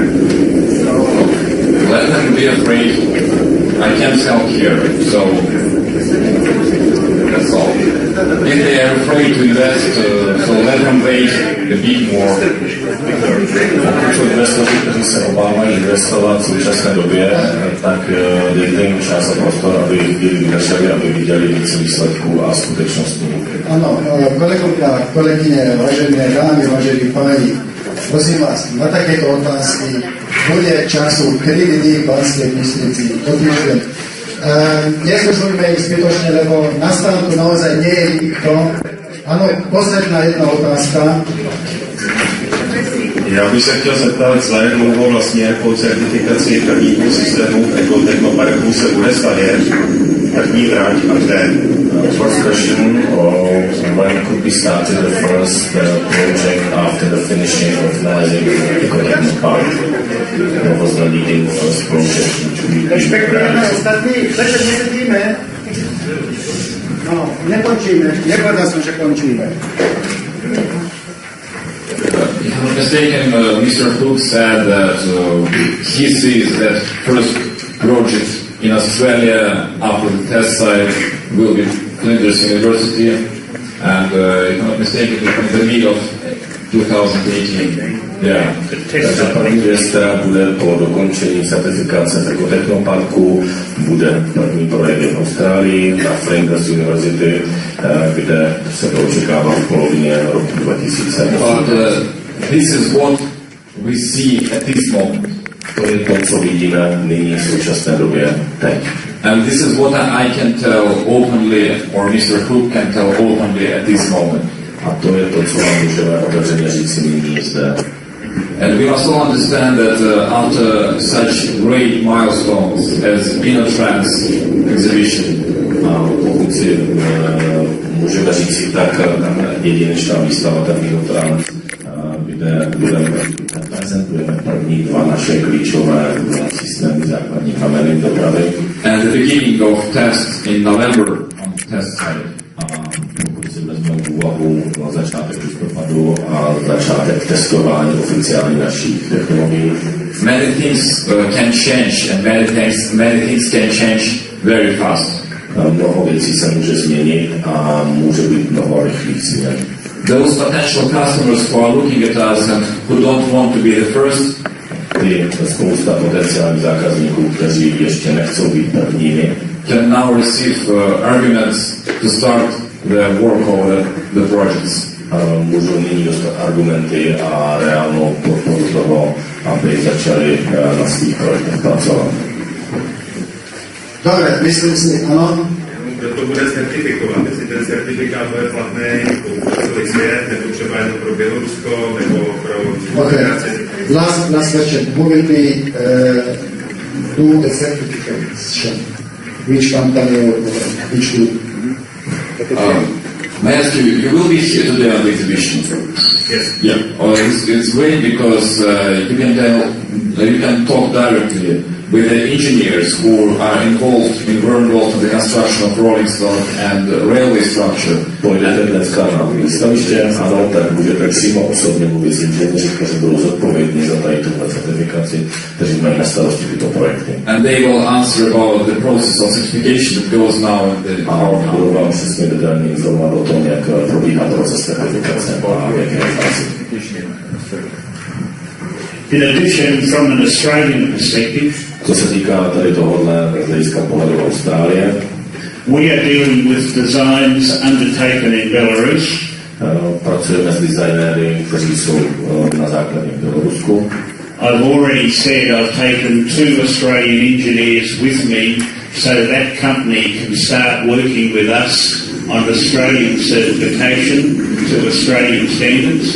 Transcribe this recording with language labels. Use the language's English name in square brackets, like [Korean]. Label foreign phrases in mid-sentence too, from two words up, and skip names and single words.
[English] So let them be afraid. I can't help here, so that's all. If they are afraid to invest, so let them wait a bit more. [Czech] Pokud investoři, kteří se obávají investovat v současné době, tak dejte jim čas a prostor, aby vydrželi, aby viděli více výsledků a skutečností. [Slovak] Ano, kolegovia, kolegyně, vážené dámy, vážení páni, prosím vás, na takéto otázky bude času 3 dny v Banskej Bystrici do týždeň. Nezdržujme ich zbytočne, lebo na stánku naozaj nie je nikto. Ano, posledná jedna otázka. [Czech] Já bych se chtěl zeptat, zda jak dlouho vlastně po certifikaci prvního systému technoparku se bude stavět první trať a kde? [English] First question, when could be started the first project after the finishing of finalizing the technopark? What was the leading first project which we [Czech] Respektujeme ostatní, takže nesedíme. No, nekončíme. [Slovak] Nepovedal som, že končíme. [English] If I'm not mistaken, Mr. Hook said that he sees that first project in Australia after the test site will be Flinders University, and if I'm not mistaken, in the middle of 2018. Yeah. [Czech] Takže první věc, která bude po dokončení certifikace technoparku, bude první projekt v Austrálii na Flinders University, kde se to očekává v polovině roku 2017. [English] This is what we see at this moment. [Czech] To je to, co vidíme nyní v současné době teď. [English] And this is what I can tell openly, or Mr. Hook can tell openly at this moment. [Czech] A to je to, co vám můžeme otevřeně říct nyní zde. [English] And we must all understand that after such great milestones as InnoTrans exhibition, [Czech] pokud si můžeme říct si tak jedinečná výstava InnoTrans, kde prezentujeme první 2 naše klíčové systémy, základní kameny dopravy. [English] And the beginning of test in November on test site. [Czech] Pokud si vezmeme v úvahu začátek listopadu a začátek testování oficiální našich technologií. [English] Many things can change, and many things can change very fast. [Czech] Mnoho věcí se může změnit a může být mnoho rychlých změn. [English] Those potential customers who are looking at us and who don't want to be the first, [Czech] spousta potenciálních zákazníků, kteří ještě nechcou být prvními, [English] can now receive arguments to start the work of the projects. [Czech] Můžou nyní dostat argumenty a reálnou podporu toho, aby začali na svých projektech pracovat. [Slovak] Dobre, myslím si, ano. [Czech] Kdo to bude certifikovat? Jestli ten certifikát bude platný pro celý svět, nebo třeba jenom pro Bělorusko, nebo pro... [English] Okay. Last question. Who will be do the certification? Which company or which group? May I ask you, you will be here today on the exhibition? Yes. Yeah. It's great because you can talk directly with the engineers who were involved in the construction of rolling stock and railway structure. [Czech] Pojdete dneska na výstaviště, ano, tak můžete přímo osobně mluvit s inženýři, kteří budou zodpovědní za tady tuhle certifikaci, kteří mají na starosti tyto projekty. [English] And they will answer about the process of certification that goes now in the [Czech] budou vám přesně detailně informovat o tom, jak probíhá proces certifikace a jak je fázi. [English] In addition, from an Australian perspective, [Czech] co se týká tady tohohle z hlediska pohledu Austrálie, [English] we are dealing with designs undertaken in Belarus. [Czech] Pracujeme s designéry, kteří jsou na základě v Bělorusku. [English] I've already said I've taken 2 Australian engineers with me so that company can start working with us on Australian certification to Australian standards.